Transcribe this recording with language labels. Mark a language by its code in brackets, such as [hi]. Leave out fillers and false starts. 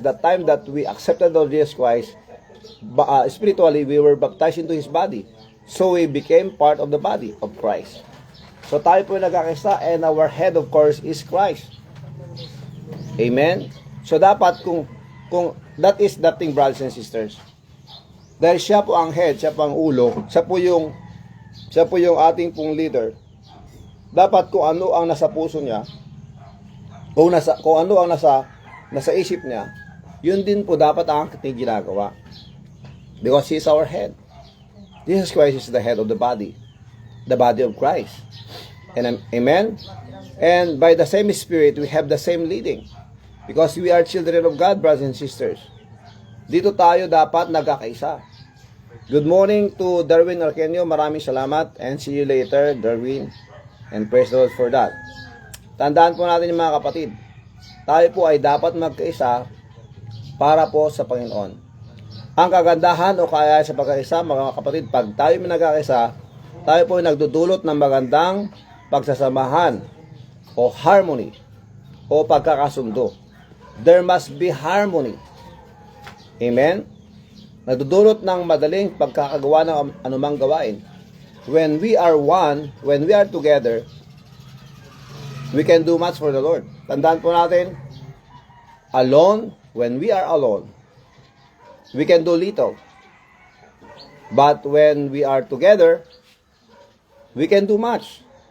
[en] The time that we accepted Lord Jesus Christ, spiritually, we were baptized into His body. So we became part of the body of Christ. [tl] So tayo po nagkakaisa, [en] and our head of course is Christ. Amen? So [tl] dapat kung [en] that is that thing, brothers and sisters. [tl] Dahil siya po ang head, siya po ang ulo, siya po yung ating pong leader. Dapat kung ano ang nasa puso niya, kung ano ang nasa isip niya, yun din po dapat ang ating ginagawa. [en] Because He is our head. Jesus Christ is the head of the body of Christ. And amen? And by the same Spirit, we have the same leading. Because we are children of God, brothers and sisters. [tl] Dito tayo dapat nagkakaisa. [en] Good morning to Darwin Arkenio. [tl] Maraming salamat. [en] And see you later, Darwin. And praise the Lord for that. [tl] Tandaan po natin yung mga kapatid. Tayo po ay dapat magkaisa para po sa Panginoon. Ang kagandahan o kaya sa pagkakaisa, mga kapatid, pag tayo nagkakaisa, tayo po ay nagdudulot ng magandang pagsasamahan o harmony o pagkakasundo. [en] There must be harmony. Amen? [tl] Nagdudulot ng madaling pagkakagawa ng anumang gawain. [en] When we are one, when we are together, we can do much for the Lord. [tl] Tandaan po natin, [en] when we are alone, we can do little. But when we are together, we can do much.